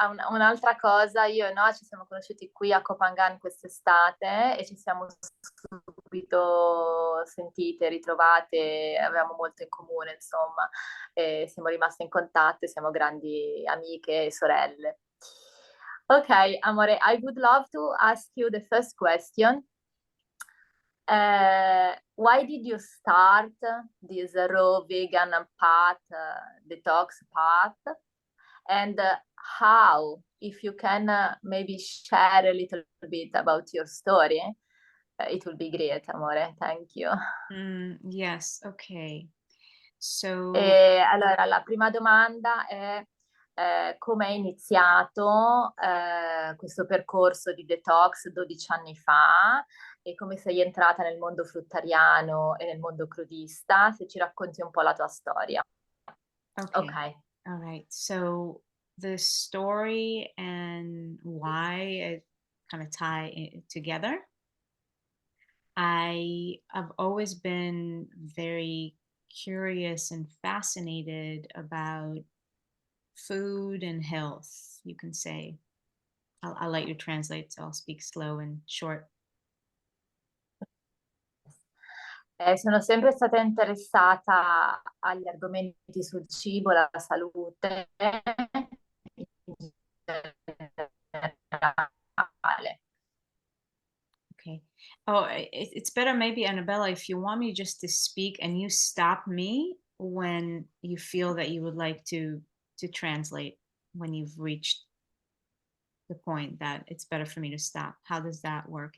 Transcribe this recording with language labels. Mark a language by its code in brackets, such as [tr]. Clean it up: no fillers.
[it] Un'altra cosa, io e Noa ci siamo conosciuti qui a Kopangan quest'estate e ci siamo subito sentite, ritrovate, avevamo molto in comune, insomma, e siamo rimaste in contatto e siamo grandi amiche e sorelle. [en] Ok, amore, I would love to ask you the first question. Why did you start this raw vegan path, detox path? And how, if you can maybe share a little bit about your story, it will be great, amore. Thank you. Yes, okay. So, [it] Allora, la prima domanda è come hai iniziato questo percorso di detox 12 anni fa e come sei entrata nel mondo fruttariano e nel mondo crudista, se ci racconti un po' la tua storia. [en] okay. Ok. All right. So the story and why it kind of tie together. I've always been very curious and fascinated about food and health, you can say. I'll let you translate, so I'll speak slow and short. [it] Sono sempre stata interessata agli argomenti sul cibo, la salute in generale. [en] Okay. Oh, it's better maybe, Annabella, if you want me just to speak and you stop me when you feel that you would like to translate, when you've reached the point that it's better for me to stop. How does that work?